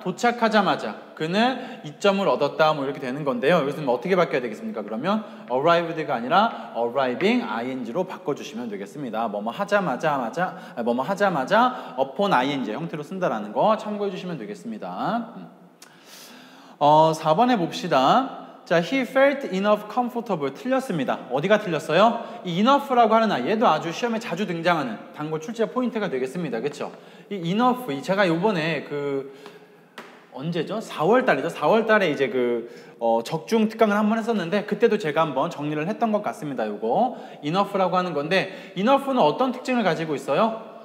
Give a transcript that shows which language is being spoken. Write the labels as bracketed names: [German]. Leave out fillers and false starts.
[Korean] 도착하자마자 그는 이점을 얻었다 뭐 이렇게 되는 건데요. 여기서는 어떻게 바뀌어야 되겠습니까? 그러면 arrived가 아니라 arriving ing로 바꿔주시면 되겠습니다. 뭐뭐 하자마자 upon ing 형태로 쓴다라는 거 참고해 주시면 되겠습니다. 4번에 봅시다. [English] 자, he felt enough comfortable [Korean] 틀렸습니다. 어디가 틀렸어요? 이 enough라고 하는 얘도 아주 시험에 자주 등장하는 단고 출제 포인트가 되겠습니다. 그쵸? 이 enough, 제가 요번에 언제죠? 4월 달이죠. 4월 달에 이제 적중 특강을 한번 했었는데 그때도 제가 한번 정리를 했던 것 같습니다. 요거 enough라고 하는 건데 enough는 어떤 특징을 가지고 있어요?